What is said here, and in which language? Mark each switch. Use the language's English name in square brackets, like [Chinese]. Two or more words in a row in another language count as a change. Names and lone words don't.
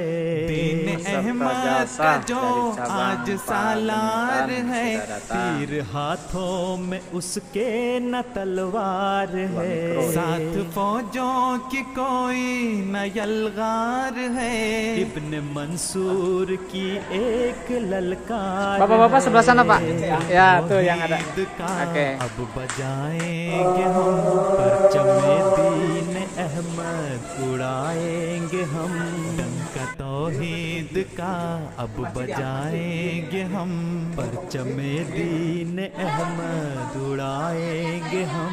[Urdu] دین احمد کا جو آج سالار ہے, تیر ہاتھوں میں اس کے نہ تلوار ہے. ساتھ فوجوں کی کوئی نہ یلغار ہے, ابن منصور کی ایک للکار. [Indonesian] Bapak-bapak sebelah sana, Pak. Ya, tuh yang ada. Oke. [Urdu] اب بجائیں گے ہم پرچمِ دین احمد، اڑائیں گے ہم ڈنکا توحید کا۔ اب بجائیں گے ہم پرچمِ دین احمد، اڑائیں گے ہم